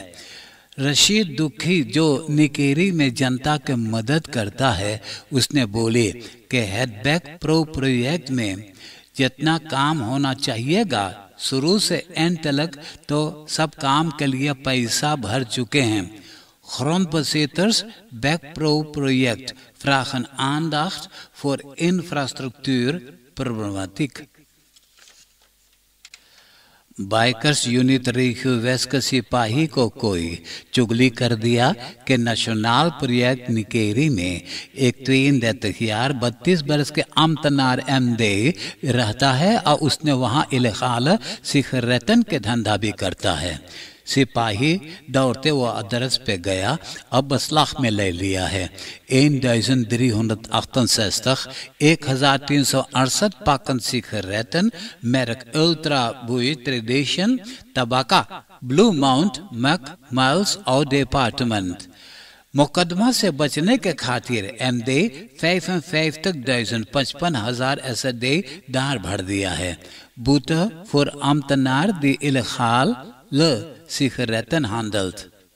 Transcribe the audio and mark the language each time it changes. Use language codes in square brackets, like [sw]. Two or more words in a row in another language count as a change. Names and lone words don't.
[hns] रशीद दुखी जो निकेरी में जनता के मदद करता है, उसने बोले कि हेडबैक प्रो प्रोजेक्ट में जितना काम होना चाहिएगा शुरू से एंड तक, तो सब काम के लिए पैसा भर चुके हैं। [nl] Grondbezitters back pro project vragen aandacht voor infrastructuurproblematiek. [hns] बाइकर्स यूनिट रेखियो वेस्ट के सिपाही को कोई चुगली कर दिया कि नेशनल प्रोजेक्ट निकेरी में एक 32 बरस के अमतनार MD रहता है और उसने वहाँ इलेगाल सिगरेटन के धंधा भी करता है। सिपाही दौड़ते वो अदरस पे गया, अब बसलाख में ले लिया है। 1368 [nl] pakken sigaretten merk [hns] Ultra Boei Tradition Tabacca Blue Mount Mac Miles और डिपार्टमेंट मुकदमा से बचने के खातिर एमडे 55,000 SRD दार भर दिया है। [nl] boete voor ambtenaar die illegaal sigaretten handelt.